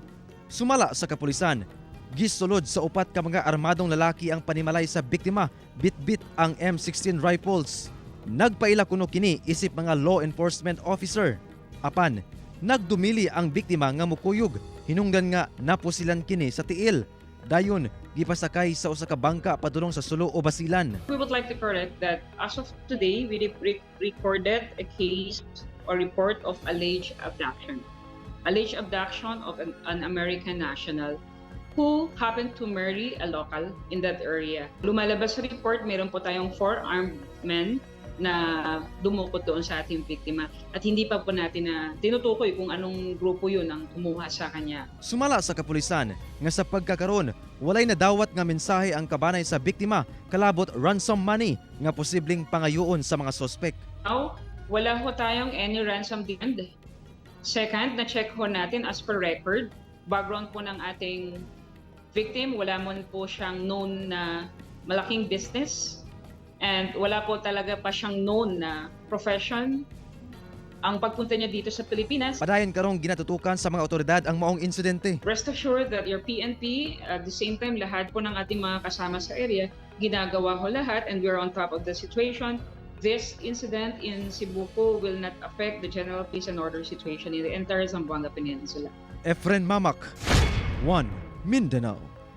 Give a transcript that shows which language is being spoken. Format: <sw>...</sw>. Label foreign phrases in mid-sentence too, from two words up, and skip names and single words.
<ceb>Sumala sa kapulisan, gisulod sa upat ka mga armadong lalaki ang panimalay sa biktima, bit-bit ang M16 rifles. Nagpaila kuno kini isip mga</ceb> <en>law enforcement officer.</en> <ceb>Apan, nagdumili ang biktima nga mukuyog, hinungdan nga napusilan kini sa tiil. Dayon, gipasakay sa usa ka bangka padulong sa Sulo o Basilan.</ceb> <en>We would like to correct that as of today, we recorded a case or report of alleged abduction. Alleged abduction of an American national who happened to marry a local in that area.</en> <tl>Lumalabas sa report, meron po tayong</tl> <en>4 armed men</en> <tl>na dumukot doon sa ating biktima. At hindi pa po natin na tinutukoy kung anong grupo yun ang kumuha sa kanya.</tl> <ceb>Sumala sa kapulisan nga sa pagkakaron, walay nadawat nga mensahe ang kabanay sa biktima kalabot</ceb> <en>ransom money</en> <ceb>nga posibleng pangayoon sa mga sospek.</ceb> <en>Now,</en> <tl>wala ho tayong</tl> <en>any ransom demand.</en> <tl>Second, na-check ho natin</tl> <en>as per record,</en> <tl>background po ng ating victim, wala mo po siyang known na malaking business. And wala po talaga pa siyang known na profession. Ang pagpunta niya dito sa Pilipinas,</tl> <ceb>Padayon karong ginatutukan sa mga otoridad ang maong insidente.</ceb> <en>rest assured that your PNP, at the same time,</en> <tl>lahat po ng ating mga kasama sa area, ginagawa ho lahat</tl> <en>and we're on top of the situation. This incident in Sibuco will not affect the general peace and order situation in the entire Zamboanga Peninsula. Efren Mamak, 1 Mindanao.</en>